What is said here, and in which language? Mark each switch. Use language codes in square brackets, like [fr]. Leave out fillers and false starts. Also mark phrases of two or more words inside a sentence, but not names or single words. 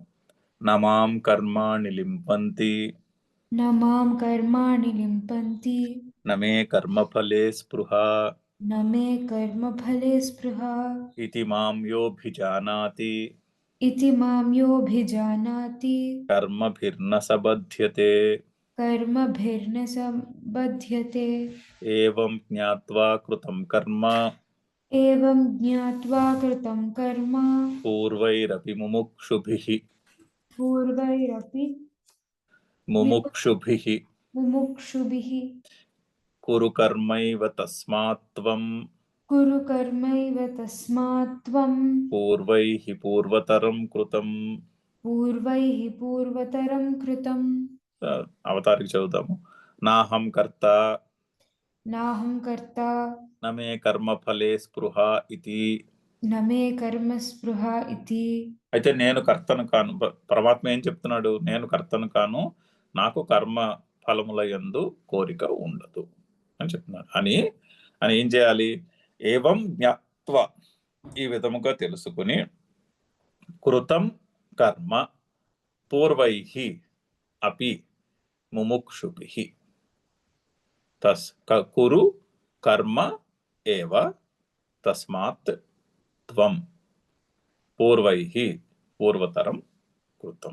[sa] నమాం కర్మాణి లింపంతి నమే కర్మఫలే స్పృహ ఇతి మాం యోభిజానాతి కర్మభిర్న సబధ్యతే. ఏవం జ్ఞాత్వా కృతం కర్మ एवं ज्ञात्वा कृतं कर्म పూర్వైరపి ముముక్షుభిః पूर्वैरपि ముముక్షుభిః मुमुक्षुभिः కురు కర్మైవ తస్మాత్ త్వం कुरु कर्मैव तस्मात् त्वं పూర్వైః పూర్వతరం కృతం. पूर्वैः पूर्वतरं कृतं [te] అవతారికి చదువుతాము. [sa] నాహం కర్త नाहं कर्ता నమే కర్మఫలే స్పృహ ఇది. न मे कर्म स्पृहा इति [te] అయితే నేను కర్తను కాను. పరమాత్మ ఏం చెప్తున్నాడు? నేను కర్తను కాను, నాకు కర్మ ఫలముల యందు కోరిక ఉండదు అని చెప్తున్నాడు. అని అని ఏం చేయాలి? [sa] ఏవం జ్ఞాత్వ, [te] ఈ విధముగా తెలుసుకుని, [sa] కృతం కర్మ పూర్వైః అపి ముముక్షుభిః కురు కర్మ ఏవ తస్మాత్ త్వం పూర్వైః పూర్వతరం కృతం.